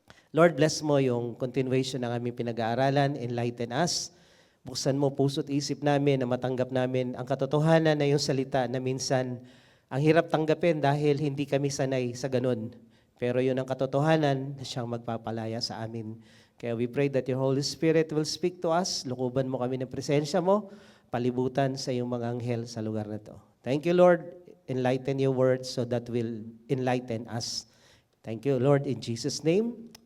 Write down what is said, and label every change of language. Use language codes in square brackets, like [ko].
[tl] Lord, bless mo yung continuation ng aming pinag-aaralan, [en] enlighten us. [tl] Buksan mo puso't isip namin na matanggap namin ang katotohanan na yung salita na minsan ang hirap tanggapin dahil hindi kami sanay sa ganun. Pero yun ang katotohanan na siyang magpapalaya sa amin. Kaya [en] we pray that your Holy Spirit will speak to us. [tl] Lukuban mo kami ng presensya mo, palibutan sa iyong mga anghel sa lugar na to. [en] Thank you, Lord. Enlighten your words so that will enlighten us. Thank you, Lord, in Jesus' name.